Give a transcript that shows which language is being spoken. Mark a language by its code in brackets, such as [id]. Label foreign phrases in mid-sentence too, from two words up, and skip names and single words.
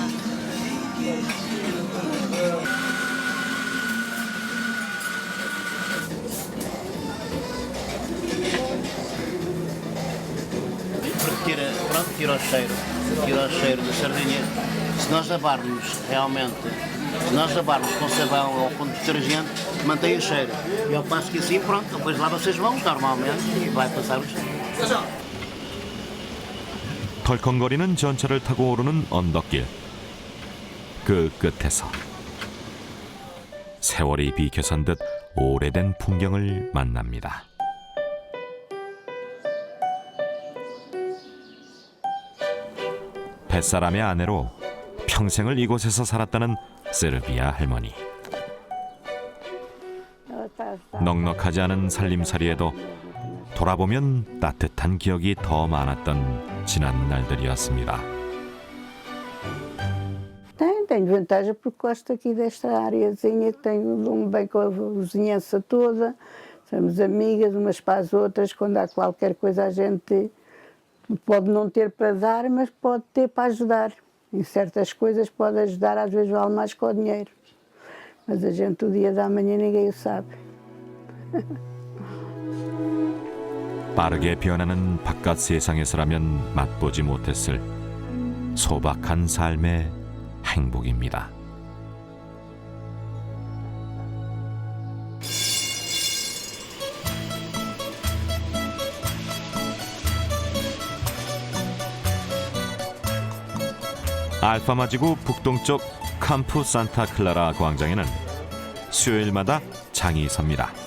[pt] Porque tira o cheiro da sardinha. Se nós lavarmos realmente, se nós lavarmos com sabão ou com detergente, mantém o cheiro. E ao passo que assim, pronto, depois lava-se as mãos normalmente e vai passar o cheiro. [ko] 덜컹거리는 전철을 타고 오르는 언덕길. 그 끝에서 세월이 비켜선 듯 오래된 풍경을 만납니다. 뱃사람의 아내로 평생을 이곳에서 살았다는 세르비아 할머니. 넉넉하지 않은 살림살이에도 돌아보면 따뜻한 기억이 더 많았던 지난 날들이었습니다. [pt] Tenho vantagem porque gosto aqui desta areazinha, dou-me bem com a vizinhança toda, somos amigas umas para as outras, quando há qualquer coisa a gente pode não ter para dar, mas pode ter para ajudar. Em certas coisas pode ajudar, às vezes vale mais que o dinheiro. Mas a gente o dia da manhã ninguém o sabe. [ko] 빠르게 변하는 바깥 세상에서라면 맛보지 못했을 소박한 삶의 행복입니다. 알파마지구 북동쪽 캠프 산타 클라라 광장에는 수요일마다 장이 섭니다.